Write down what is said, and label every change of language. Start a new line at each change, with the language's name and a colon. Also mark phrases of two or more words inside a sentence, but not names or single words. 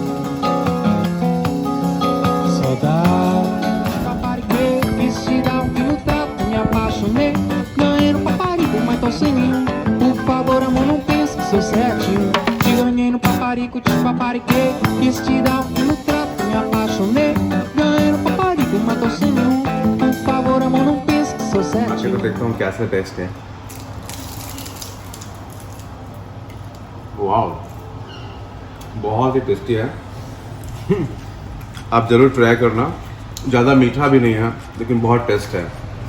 Portuguese: Saudade papariquei, vestida ao fim do trato, me apaixonei, ganhei no paparico, mas tô sem nenhum. Por favor, amor, não pense que sou certinho. Te ganhei no paparico, te papariquei, vestida ao fim do trato, me apaixonei, ganhei no paparico, mas tô sem nenhum. Por favor, amor, não pense que sou certinho.
Hindi: तो देखता हूँ कैसा टेस्ट है। वाओ बहुत ही टेस्टी है। आप ज़रूर ट्राई करना। ज़्यादा मीठा भी नहीं है लेकिन बहुत टेस्ट है।